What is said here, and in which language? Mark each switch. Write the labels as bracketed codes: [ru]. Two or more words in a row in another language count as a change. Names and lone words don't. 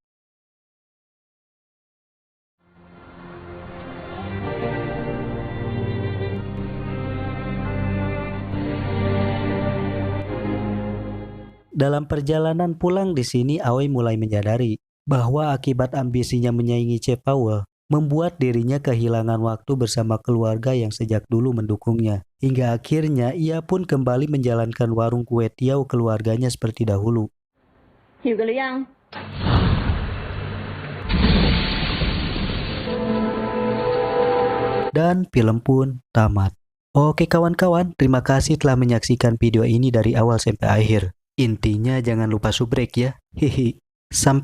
[id] Dalam perjalanan pulang di sini, Aoi mulai menyadari bahwa akibat ambisinya menyaingi Chef Paul membuat dirinya kehilangan waktu bersama keluarga yang sejak dulu mendukungnya. Hingga akhirnya ia pun kembali menjalankan warung kue tiaw keluarganya seperti dahulu. [th] หิวกันหรือยัง [id] Dan film pun tamat. Oke kawan-kawan, terima kasih telah menyaksikan video ini dari awal sampai akhir. Intinya jangan lupa subrek ya. Hihi.